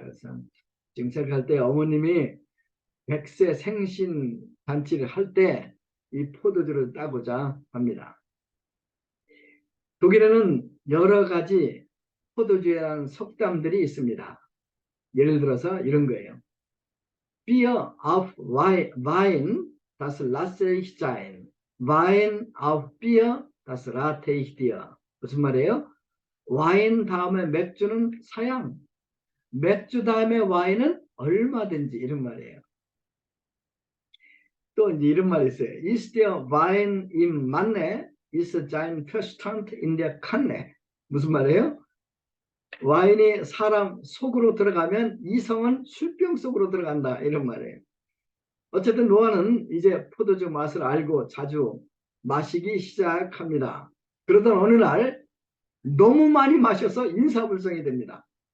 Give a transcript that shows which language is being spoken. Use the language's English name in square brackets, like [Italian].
[Korean] 그래서 지금 생각할 때 어머님이 100세 생신 잔치를 할 때 이 포도주를 따고자 합니다. 독일에는 여러 가지 포도주에 대한 속담들이 있습니다. 예를 들어서 이런 거예요. [German] Bier auf Wein, das lasse ich sein. Wein auf Bier, das rate ich dir. [Korean] 무슨 말이에요? 와인 다음에 맥주는 사양, 맥주 다음에 와인은 얼마든지, 이런 말이에요. 또 이제 이런 말이 있어요. [German] Ist der Wein im Manne, ist sein Verstand in der Kanne. [Korean] 무슨 말이에요? 와인이 사람 속으로 들어가면 이성은 술병 속으로 들어간다, 이런 말이에요. 어쨌든 노아는 이제 포도주 맛을 알고 자주 마시기 시작합니다. 그러던 어느 날 너무 많이 마셔서 인사불성이 됩니다.